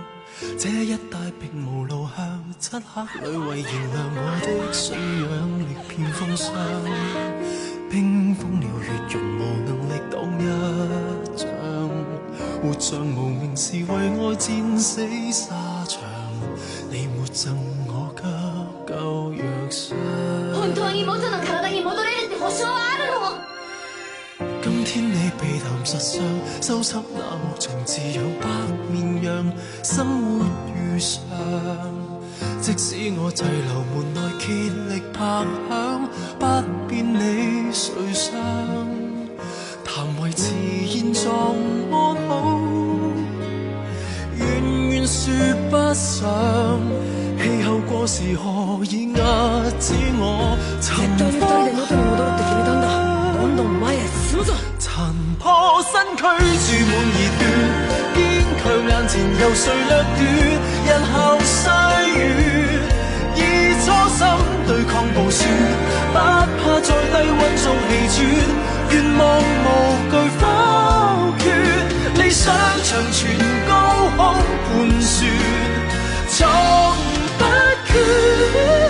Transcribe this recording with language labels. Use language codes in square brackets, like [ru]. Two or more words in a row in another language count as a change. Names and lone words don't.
[yue] 這一帶並無路向，漆黑裏為燃亮我的信仰，力遍風霜。冰封了血容，無能力擋一仗，活像無名氏為愛戰死沙場。你沒贈我急救藥箱。 [ja] 本當に元の體に戻れるって保証はあるの？ [yue] 今天你避談實相，收葺那幕牆，自有白面讓生活如常。即使我滯留門內竭力拍響，不變你誰想？談維持現狀安好，遠遠說不上。氣候過時何以壓止我？ [ja] 絶対に2人で元に戻るって決めたんだ。どんどん前へ進むぞ。 [yue] 殘破身軀注滿熱血，堅強眼前由誰掠奪？日後歲月以初心對抗暴雪，不怕在低溫中氣絕，願望無懼否決，理想長存高空盤旋，從不缺。